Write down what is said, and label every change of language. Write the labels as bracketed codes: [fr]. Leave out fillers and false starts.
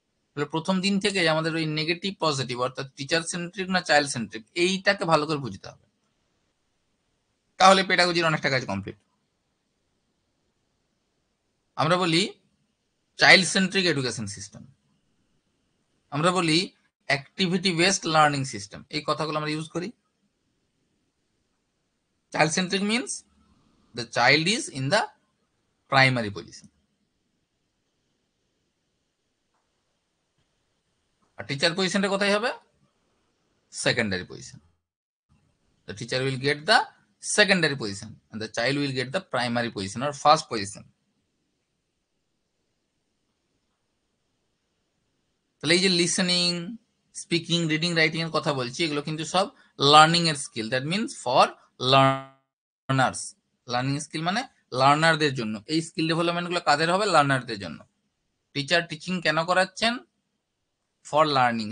[bn] তাহলে প্রথম দিন থেকে আমাদের ওই নেগেটিভ পজিটিভ অর্থাৎ টিচার সেন্ট্রিক না চাইল্ড সেন্ট্রিক এইটাকে ভালো করে বুঝতে হবে, তাহলে পেডাগজির অনেকটা কাজ কমপ্লিট। আমরা বলি চাইল্ড সেন্ট্রিক এডুকেশন সিস্টেম, আমরা বলি অ্যাক্টিভিটি বেসড লার্নিং সিস্টেম, এই কথাগুলো আমরা ইউজ করি। [en] Child centric means the child is in the primary position. [bn] আর teacher পজিশনটা কোথায় হবে? Secondary position. [en] The teacher will get the secondary position and the child will get the primary position or first position. [bn] তাহলে এই যে listening, speaking, reading, writing এর কথা বলছি এগুলো কিন্তু সব লার্নিং এর skill. [en] That means for learners. [bn] Learning skill মানে লার্নারদের জন্য। এই স্কিল ডেভেলপমেন্ট গুলো কাদের হবে? লার্নারদের জন্য। টিচার টিচিং কেন করাচ্ছেন? [en] For learning.